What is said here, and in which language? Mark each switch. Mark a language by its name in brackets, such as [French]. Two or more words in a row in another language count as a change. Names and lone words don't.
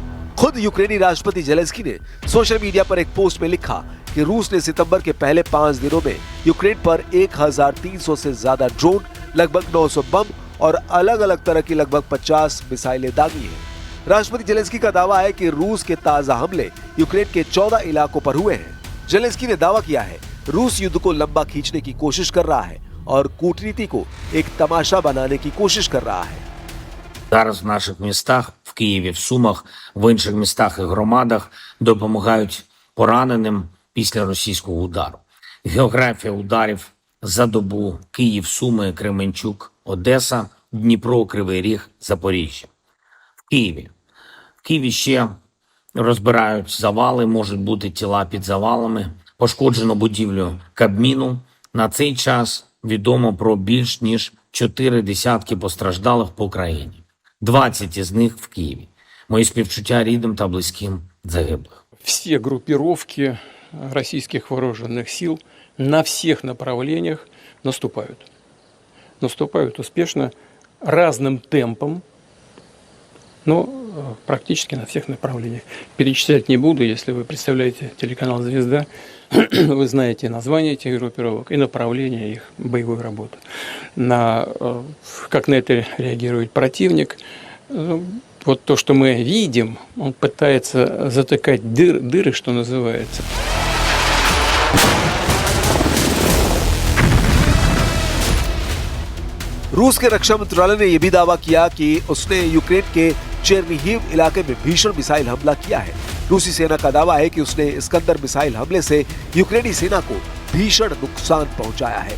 [Hindi] खुद यूक्रेनी राष्ट्रपति ज़ेलेंस्की ने [English] social media [Hindi] पर एक पोस्ट में लिखा कि रूस ने सितंबर के पहले 5 दिनों में यूक्रेन पर 1300 से ज्यादा ड्रोन, लगभग 900 बम और अलग अलग तरह की लगभग 50 मिसाइलें दागी हैं। राष्ट्रपति ज़ेलेंस्की का दावा है कि रूस के ताजा हमले यूक्रेन के 14 इलाकों पर हुए हैं। ज़ेलेंस्की ने दावा किया है रूस युद्ध को लंबा खींचने की कोशिश कर रहा है और कूटनीति को एक तमाशा बनाने की कोशिश कर रहा है। [Ukrainian] Зараз в наших містах, в Києві, в Сумах, в інших містах і громадах допомагають пораненим після російського удару. Географія ударів за добу: Київ, Суми, Кременчук, Одеса, Дніпро, Кривий Ріг, Запоріжжя. В Києві ще розбирають завали, можуть бути тіла під завалами. Пошкоджено будівлю Кабміну. На цей час відомо про більш ніж 4 десятки постраждалих по країні. 20 із них в Києві. Мої співчуття рідним та близьким загиблих. [Russian] Все группировки российских вооруженных сил на всех направлениях наступают. Наступают успешно, разным темпом, но практически на всех направлениях. Перечислять не буду, если вы представляете телеканал «Звезда», вы знаете названия этих группировок и направления их боевой работы. Как на это реагирует противник. Вот то, что мы видим, он пытается затыкать дыры, что называется. [Hindi] रूस के रक्षा मंत्रालय ने यह भी दावा किया कि उसने यूक्रेन के चेरनिहिव इलाके में भीषण मिसाइल हमला किया है। रूसी सेना का दावा है कि उसने इस्कंदर मिसाइल हमले से यूक्रेनी सेना को भीषण नुकसान पहुंचाया है।